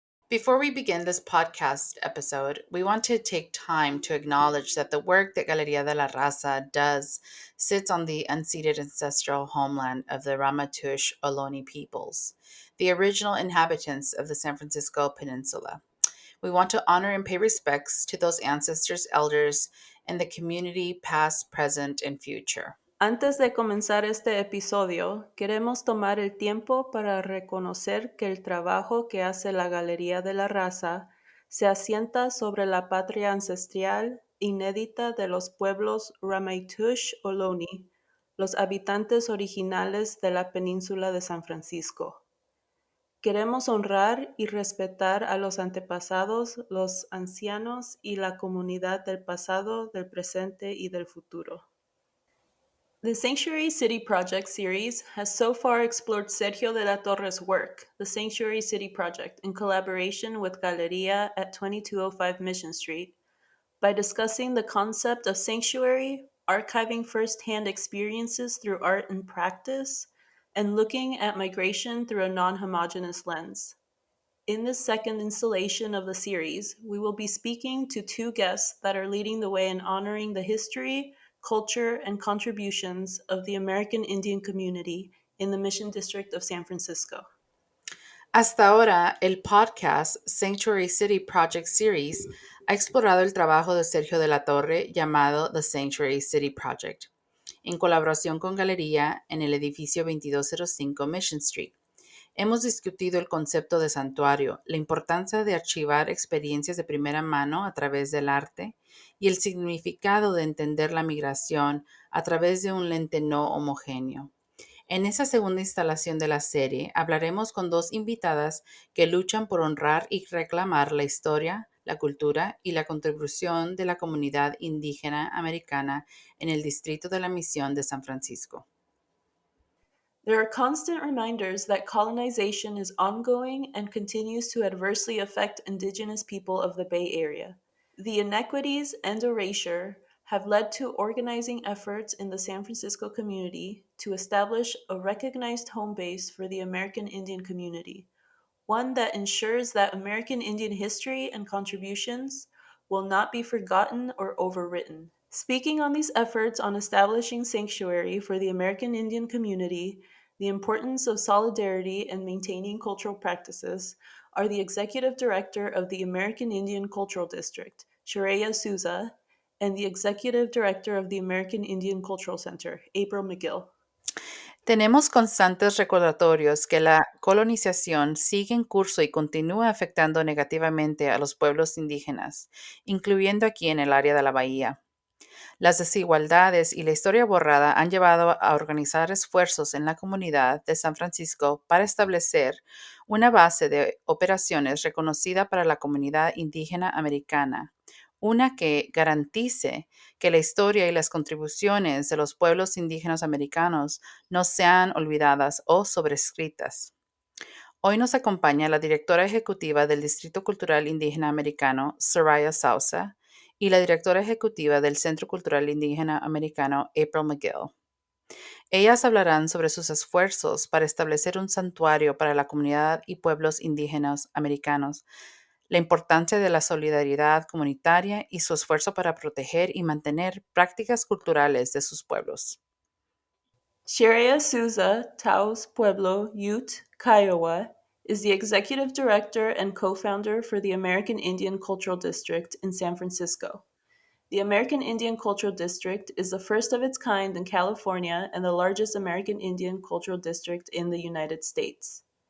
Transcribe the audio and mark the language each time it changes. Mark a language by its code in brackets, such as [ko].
[en] Before we begin this podcast episode, we want to take time to acknowledge that the work that Galería de la Raza does sits on the unceded ancestral homeland of the Ramaytush Ohlone peoples, the original inhabitants of the San Francisco Peninsula. We want to honor and pay respects to those ancestors, elders, and the community past, present, and future. [es] Antes de comenzar este episodio, queremos tomar el tiempo para reconocer que el trabajo que hace la Galería de la Raza se asienta sobre la patria ancestral inédita de los pueblos Ramaytush Ohlone, los habitantes originales de la península de San Francisco. Queremos honrar y respetar a los antepasados, los ancianos y la comunidad del pasado, del presente y del futuro. [en] The Sanctuary City Project series has so far explored Sergio de la Torre's work, the Sanctuary City Project, in collaboration with Galería at 2205 Mission Street, by discussing the concept of sanctuary, archiving first-hand experiences through art and practice, and looking at migration through a non-homogeneous lens. In this second installation of the series, we will be speaking to two guests that are leading the way in honoring the history, culture, and contributions of the American Indian community in the Mission District of San Francisco. [es] Hasta ahora, el podcast Sanctuary City Project Series ha explorado el trabajo de Sergio de la Torre llamado The Sanctuary City Project, en colaboración con Galería en el edificio 2205 Mission Street. Hemos discutido el concepto de santuario, la importancia de archivar experiencias de primera mano a través del arte y el significado de entender la migración a través de un lente no homogéneo. En esa segunda instalación de la serie hablaremos con dos invitadas que luchan por honrar y reclamar la historia, la cultura y la contribución de la comunidad indígena americana en el Distrito de la Misión de San Francisco. [en] There are constant reminders that colonization is ongoing and continues to adversely affect Indigenous people of the Bay Area. The inequities and erasure have led to organizing efforts in the San Francisco community to establish a recognized home base for the American Indian community, one that ensures that American Indian history and contributions will not be forgotten or overwritten. Speaking on these efforts on establishing sanctuary for the American Indian community, the importance of solidarity and maintaining cultural practices, are the Executive Director of the American Indian Cultural District, Sharaya Souza, and the Executive Director of the American Indian Cultural Center, April McGill. [es] Tenemos constantes recordatorios que la colonización sigue en curso y continúa afectando negativamente a los pueblos indígenas, incluyendo aquí en el área de la bahía. Las desigualdades y la historia borrada han llevado a organizar esfuerzos en la comunidad de San Francisco para establecer una base de operaciones reconocida para la comunidad indígena americana, una que garantice que la historia y las contribuciones de los pueblos indígenas americanos no sean olvidadas o sobrescritas. Hoy nos acompaña la directora ejecutiva del Distrito Cultural Indígena Americano, Sharaya Souza, y la directora ejecutiva del Centro Cultural Indígena Americano, April McGill. Ellas hablarán sobre sus esfuerzos para establecer un santuario para la comunidad y pueblos indígenas americanos, la importancia de la solidaridad comunitaria y su esfuerzo para proteger y mantener prácticas culturales de sus pueblos. [en] Sharaya Souza, Taos Pueblo, Ute, Kiowa, is the Executive Director and co-founder for the American Indian Cultural District in San Francisco. The American Indian Cultural District is the first of its kind in California and the largest American Indian Cultural District in the United States.